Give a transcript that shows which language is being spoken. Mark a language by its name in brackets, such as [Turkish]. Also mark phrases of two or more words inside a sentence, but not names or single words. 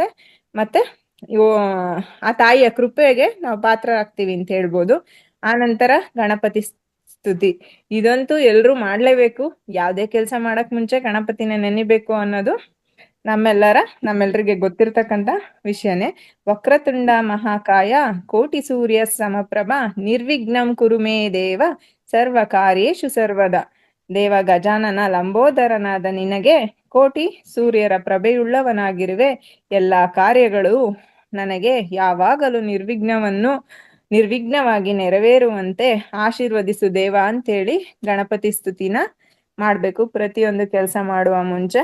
[Kannada] ಮತ್ತೆ ಆ ತಾಯಿಯ ಕೃಪೆಗೆ ನಾವು ಪಾತ್ರರಾಗ್ತೀವಿ ಅಂತ ಹೇಳ್ಬೋದು. ಆ ನಂತರ ಗಣಪತಿ ಸ್ತುತಿ. ಇದಂತೂ ಎಲ್ರೂ ಮಾಡ್ಲೇಬೇಕು. ಯಾವ್ದೇ ಕೆಲಸ ಮಾಡಕ್ ಮುಂಚೆ ಗಣಪತಿನ ನೆನಿಬೇಕು ಅನ್ನೋದು ನಮ್ಮೆಲ್ಲರಿಗೆ ಗೊತ್ತಿರ್ತಕ್ಕಂಥ ವಿಷಯನೇ. [Sanskrit] ವಕ್ರತುಂಡ ಮಹಾಕಾಯ ಕೋಟಿ ಸೂರ್ಯ ಸಮಪ್ರಭ ನಿರ್ವಿಘ್ನಂ ಕುರು ಮೇ ದೇವ ಸರ್ವ ಕಾರ್ಯೇಷು ಸರ್ವದ. [Kannada] ದೇವ ಗಜಾನನ ಲಂಬೋದರನಾದ ನಿನಗೆ ಕೋಟಿ ಸೂರ್ಯರ ಪ್ರಭೆಯುಳ್ಳವನಾಗಿರುವೆ. ಎಲ್ಲಾ ಕಾರ್ಯಗಳು ನನಗೆ ಯಾವಾಗಲೂ ನಿರ್ವಿಘ್ನವಾಗಿ ನೆರವೇರುವಂತೆ ಆಶೀರ್ವದಿಸು ದೇವ ಅಂತೇಳಿ ಗಣಪತಿ ಸ್ತುತಿನ ಮಾಡ್ಬೇಕು ಪ್ರತಿಯೊಂದು ಕೆಲಸ ಮಾಡುವ ಮುಂಚೆ.